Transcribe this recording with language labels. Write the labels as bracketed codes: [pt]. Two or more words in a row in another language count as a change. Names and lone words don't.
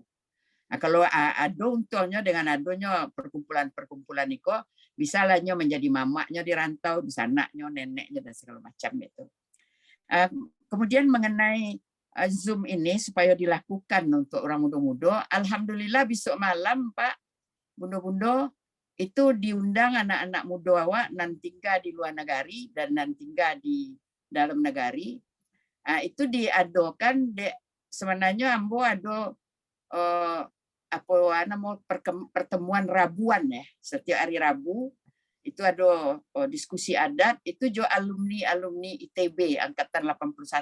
[id] Kalau ada untungnya dengan adanya perkumpulan-perkumpulan itu, bisa lahnya menjadi mamaknya di rantau, bisa anaknya, neneknya dan segala macam itu. Kemudian mengenai Zoom ini supaya dilakukan untuk orang muda-muda, alhamdulillah besok malam Pak, bunda-bunda itu diundang anak-anak muda [min] awak nan tinggal di luar negari dan nan tinggal di dalam negari. [id] Itu diadakan sebenarnya ambo ada pertemuan Rabuan ya, setiap hari Rabu itu ada diskusi adat, itu juga alumni ITB angkatan 81.